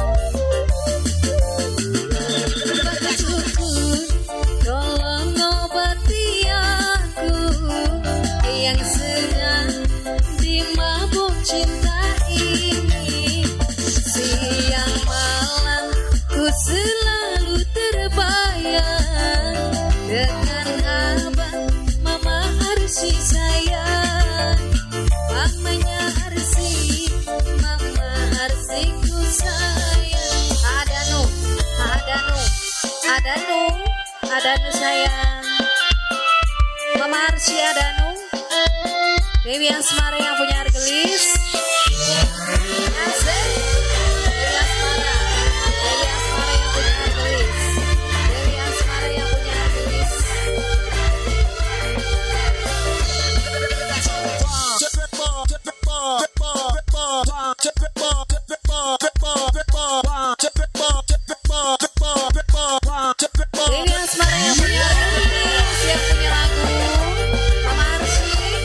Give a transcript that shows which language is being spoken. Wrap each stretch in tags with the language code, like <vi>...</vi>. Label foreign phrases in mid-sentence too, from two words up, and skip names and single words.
<id>Mbah dukun, tolong obati aku yang sedang dimabuk cinta ini. Siang malam ku selalu terbayang dengan abang mama Arsi sayang. Mamanya Arsi, mama Arsiku sayang. Adanu sayang. Mama Arsi Adanu. Dewi Asmara yang punya regelis. Asik. Dewi Asmara. Dewi Asmara yang punya regelis. Dewi Asmara yang punya regelis. Dewi Asmara yang punya regelis, yang punya lagu Mama Arsi.</id>